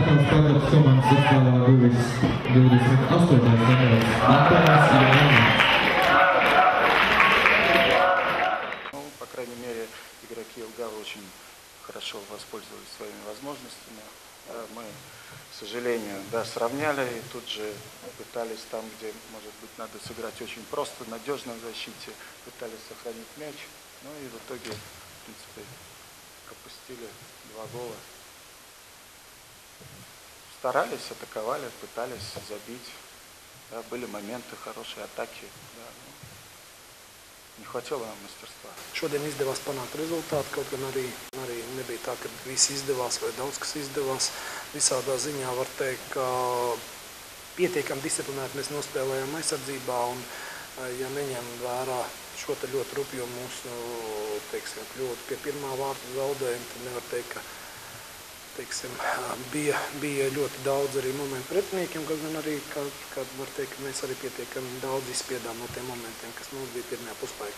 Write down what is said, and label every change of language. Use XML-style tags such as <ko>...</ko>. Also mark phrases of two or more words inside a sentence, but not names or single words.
<lv>katras komandas sastāvā guvis 28. numurs Антонис Иванов.</lv> <ru>Ну, по крайней мере, игроки Елгавы очень хорошо воспользовались своими возможностями. Мы, к сожалению, да, сравняли и тут же пытались там, где, может быть, надо сыграть очень просто, надежно в защите, пытались сохранить мяч. Ну и в итоге, в принципе, пропустили 2 гола. Старались, атаковали, пытались забить. Да, были моменты, хорошие атаки. Да, ну, не хватило нам мастерства.</ru> <lv>Šodien izdevās panākt rezultātu, kaut gan arī nebija tā, ka viss izdevās vai daudz kas izdevās. Visādā ziņā var teikt, ka pietiekami disciplinēti mēs nospēlējām aizsardzībā un, ja neņem vērā šo te ļoti rupjo mūsu, teiksim, kļūdu pie pirmā vārta zaudējuma, tad nevar teikt, ka, teiksim, bija ļoti daudz arī momentu pretiniekiem, kaut gan arī, kad var teikt, ka mēs arī pietiekami daudz izspiedām no tiem momentiem, kas mums bija pirmajā puslaikā.</lv>